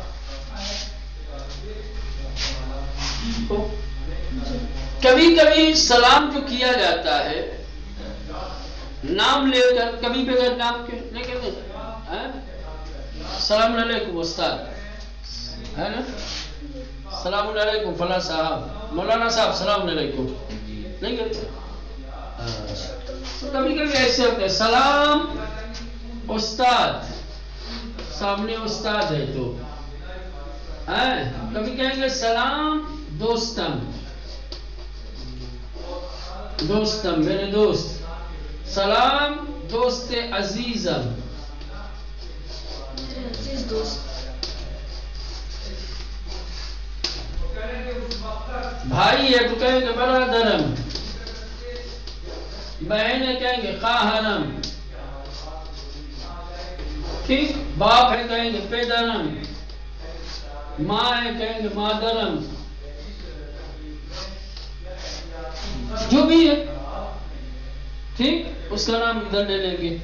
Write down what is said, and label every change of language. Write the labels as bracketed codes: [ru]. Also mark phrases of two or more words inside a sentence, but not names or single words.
[ur] کبھی کبھی سلام جو کیا جاتا ہے نام لے کر، کبھی بغیر نام کے نہیں کہتے [ar] السلام علیکم [ur] استاد، ہے نا، [ar] السلام علیکم [ur] فلاں صاحب، مولانا صاحب [ar] السلام علیکم [ur] نہیں کہتے. کبھی کبھی ایسے ہوتے ہیں سلام استاد، سامنے استاد ہے تو کبھی کہیں گے [fa] سلام دوستم، [ur] دوستم میرے دوست، [fa] سلام دوست عزیزم، [ur] میرے عزیز دوست، بھائی ہے تو کہیں گے برادرم، بہن ہے کہیں گے خواہرم، ٹھیک، باپ ہے کہیں گے پیدرم، ماں ہے کہیں گے مادرم، جو بھی ہے ٹھیک، اس کا نام ادھر لے لیں گے.